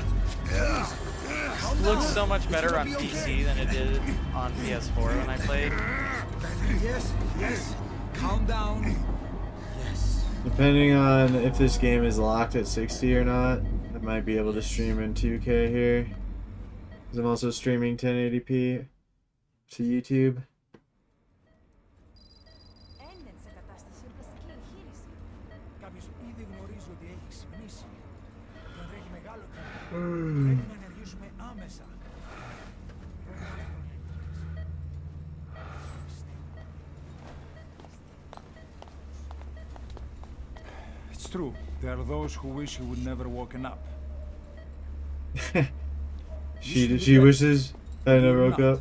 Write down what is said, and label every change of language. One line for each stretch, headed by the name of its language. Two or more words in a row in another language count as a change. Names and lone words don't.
English: It looks so much better on PC than it did on PS4 when I played. Yes, yes. Calm down. Yes. Depending on if this game is locked at 60 or not, I might be able to stream in 2K here. Because I'm also streaming 1080p to YouTube.
Greek: Κάποιος ήδη γνωρίζει ότι έχει ξυπνήσει. Και αν τρέχει μεγάλο κίνδυνο, πρέπει να ενεργήσουμε άμεσα.
English: It's true. There are those who wish he would never woken up. She wishes I never woke up.